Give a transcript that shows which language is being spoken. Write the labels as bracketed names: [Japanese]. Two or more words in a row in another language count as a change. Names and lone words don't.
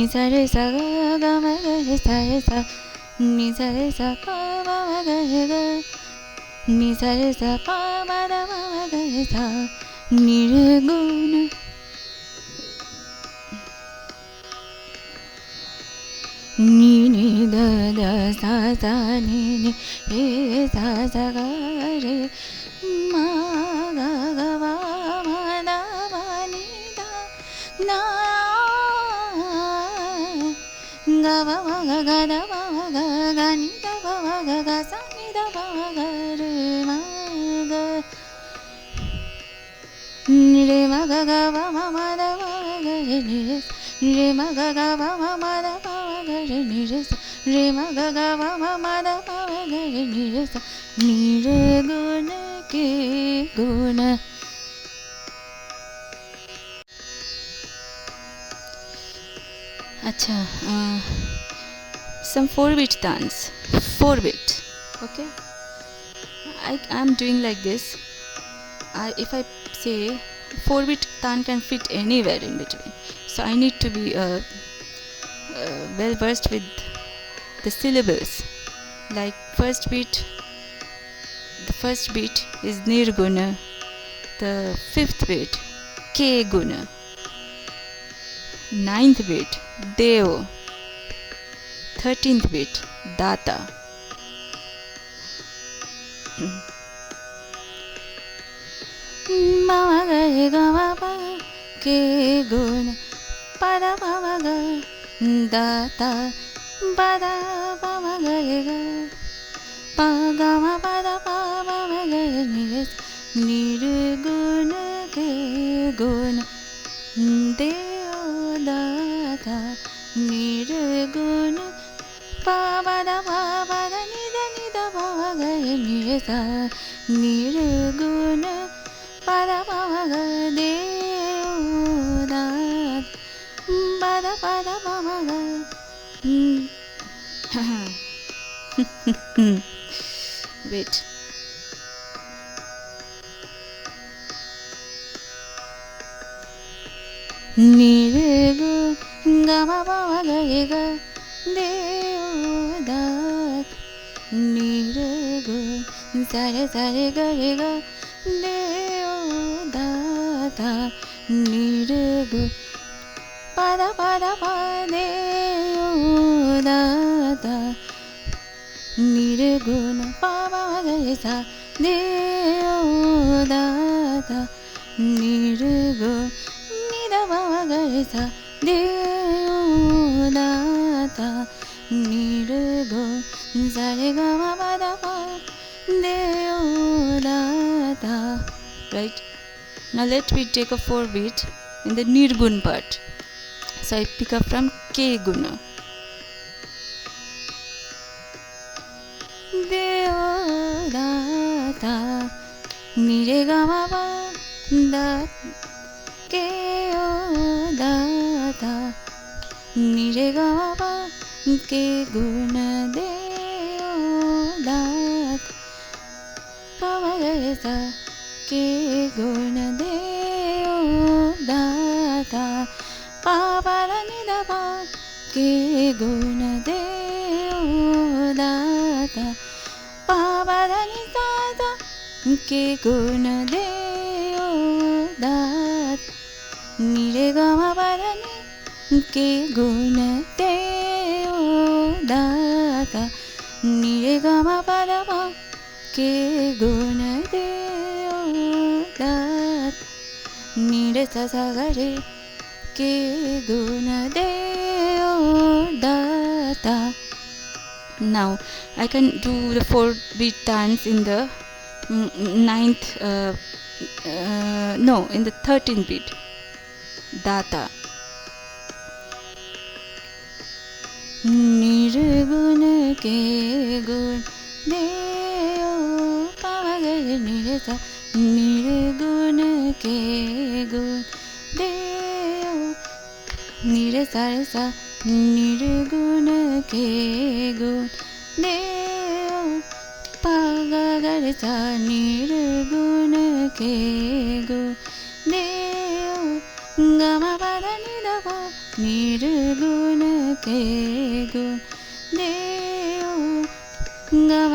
[Hindi] सा रे सा ग ग म ग रे सा रे सा नि सा रे सा प म म ग रे ग नि सा रे सा प म ध म म ग रे सा निर्गुण नि नि ध ध सा सा नि नि रे सा सा ग रे म ग ग म म ध म नि ध न ग म म ग ग ध म म ग ग नि ध म म ग ग सा नि ध म म ग रे म ग रे म ग ग म म म ध म म ग रे नि रे म ग ग म म म ध म म ग रे नि रे सा रे म ग ग म म म ध म म ग रे नि रे सा निर्गुण के गुण. अच्छा, [English] some 4-beat dance. 4-beat. Okay, I'm doing like this. If I say 4-beat tan can fit anywhere in between, so I need to be well versed with the syllables. Like the first beat is nirguna, the 5th beat [Hindi] के गुण, [English] 9th beat dev, 13th beat [Hindi] दाता, मम ग ग म प के गुण प ध प म ग दाता प ध प म ग ग प ग म प ध प म म ग नि रे निर्गुण के गुण देवदाता निर्गुण प म ध प म ध नि ध प म ग नि रे सा निर्गुण प ध प म ग देवदाता प ध प म ग wait. निर्गुण ग म प म ग रे ग देवदाता निर्गुण सा रे ग रे ग देवदाता निर्गुण प ध प देवदाता निर्गुण प म ग रे सा देवदाता निर्गुण नि ध प म ग रे सा देवदाता निर्गुण सा रे ग म प ध प दे ओ दा ता. [English] Right? Now let me take a 4 beat in the nirgun part. So I pick up from [Hindi] के गुण. दे ओ दा ता नि रे ग म प ध के ओ दा ता नि रे ग म प के गुण दे ओ दा प म ग रे सा के गुण दे ओ दा ता प प ध नि ध प के गुण दे ओ दा ता प प ध नि ध ध के गुण दे ओ दा नि रे ग म प ध नि के गुण दे ओ दा ता नि रे ग म प ध प के गुण दे ओ दा नि रे सा सा ग रे के गुण दे ओ दा ता. [English] Now I can do the 4 beat dance in the ninth no, in the 13th beat. Data. [Hindi] निर्गुन के गुन दे ओ प म ग रे नि रे सा निर्गुन के गुन दे ओ नि रे सा निर्गुन के गुन दे ओ प ग ग रे सा निर्गुन के गुन दे ओ ग म प ध नि ध प निर्गुन के गुन दे ओ ग म